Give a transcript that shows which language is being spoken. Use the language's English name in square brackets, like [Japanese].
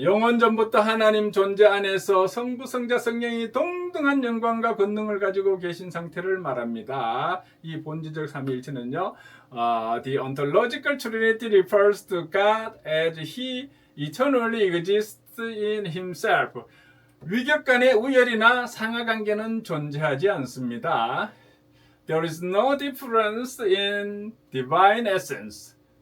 [Korean] 영원 전부터 하나님 존재 안에서 성부, 성자, 성령이 동등한 영광과 권능을 가지고 계신 상태를 말합니다. 이 본질적 삼위일체는요. [English] The ontological Trinity refers to God as He eternally exists in Himself. [Korean] 위격 간의 우열이나 상하관계는 존재하지 않습니다. [English] There is no difference in divine essence.